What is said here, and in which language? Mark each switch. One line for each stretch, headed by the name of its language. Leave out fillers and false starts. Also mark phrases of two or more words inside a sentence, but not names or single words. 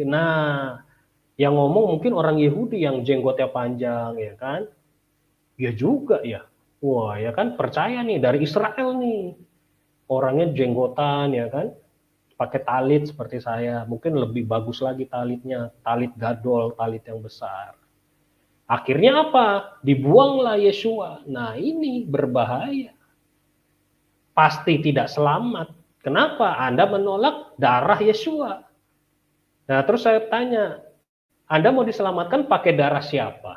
Indonesian: Nah, yang ngomong mungkin orang Yahudi yang jenggotnya panjang, ya kan? Ya juga ya. Wah, ya kan, percaya nih dari Israel nih. Orangnya jenggotan, ya kan? Pakai talit seperti saya. Mungkin lebih bagus lagi talitnya,
Hebrew: talit gadol,
Indonesian: talit yang besar. Akhirnya apa? Dibuanglah Yeshua. Nah, ini berbahaya. Pasti tidak selamat. Kenapa? Anda menolak darah Yeshua. Nah, terus saya tanya, Anda mau diselamatkan pakai darah siapa?